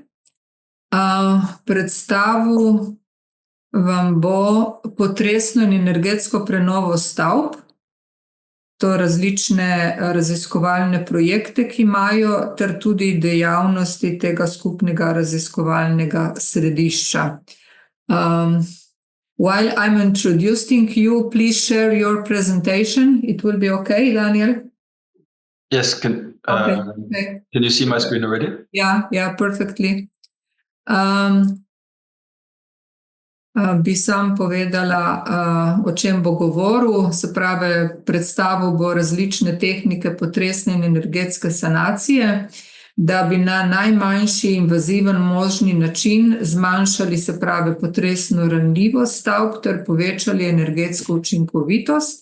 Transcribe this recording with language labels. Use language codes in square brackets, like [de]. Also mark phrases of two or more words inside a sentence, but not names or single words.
[sl] Predstavil vam bo potresno in energetsko prenovo stavb, to različne raziskovalne projekte, ki imajo, ter tudi dejavnosti tega skupnega raziskovalnega središča. [en] While I'm introducing you, please share your presentation. It will be okay, Daniel? Yes, can you see my screen already? Yeah, perfectly. [sl] Bi sam povedala, o čem bo govoril, se pravi, predstavil bo različne tehnike potresne in energetske sanacije, da bi na najmanjši invaziven možni način zmanjšali, se pravi, potresno ranljivost stavb ter povečali energetsko učinkovitost.